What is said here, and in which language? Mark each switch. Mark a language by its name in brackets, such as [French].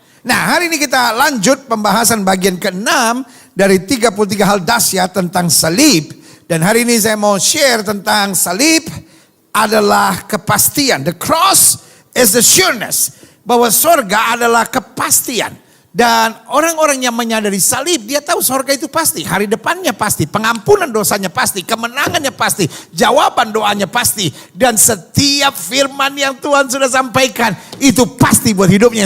[Indonesian] Nah, hari ini kita lanjut pembahasan bagian ke-6 dari 33 hal dahsyat tentang salib. Dan hari ini saya mau share tentang salib adalah kepastian. [English] The cross is the sureness. [Indonesian] Bahwa sorga adalah kepastian. Dan orang-orang yang menyadari salib, dia tahu sorga itu pasti. Hari depannya pasti, pengampunan dosanya pasti, kemenangannya pasti, jawaban doanya pasti. Dan setiap firman yang Tuhan sudah sampaikan, itu pasti buat hidupnya.